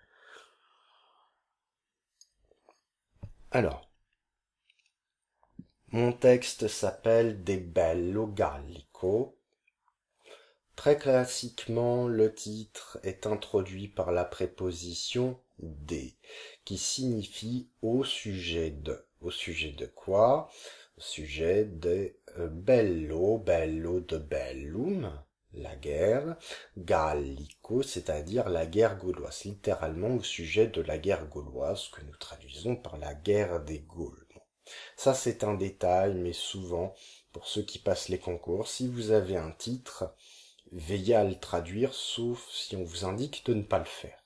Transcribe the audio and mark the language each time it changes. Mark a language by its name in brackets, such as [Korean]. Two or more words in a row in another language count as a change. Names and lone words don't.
[French] Alors, mon texte s'appelle De Bello Gallico. Très classiquement, le titre est introduit par la préposition de, qui signifie au sujet de. Au sujet de quoi? Au sujet de bello, bello de bellum, la guerre, gallico, c'est-à-dire la guerre gauloise, littéralement au sujet de la guerre gauloise, que nous traduisons par la guerre des Gaules. Ça, c'est un détail, mais souvent, pour ceux qui passent les concours, si vous avez un titre, veillez à le traduire, sauf si on vous indique de ne pas le faire.